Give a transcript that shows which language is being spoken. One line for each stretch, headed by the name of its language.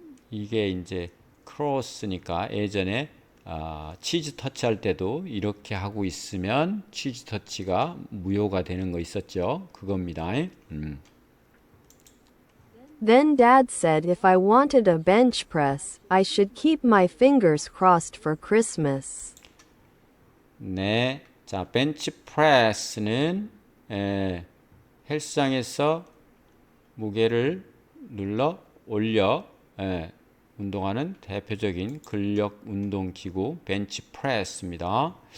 Korean: 이게 이제 크로스니까 예전에 치즈 터치 할 때도 이렇게 하고 있으면 치즈 터치가 무효가 되는 거 있었죠. 그겁니다.
English: Then Dad said if I wanted a bench press, I should keep my fingers crossed for Christmas.
Korean: 네, 자 벤치 프레스는 헬스장에서 무게를 눌러 올려 운동하는 대표적인 근력 운동 기구 벤치 프레스입니다.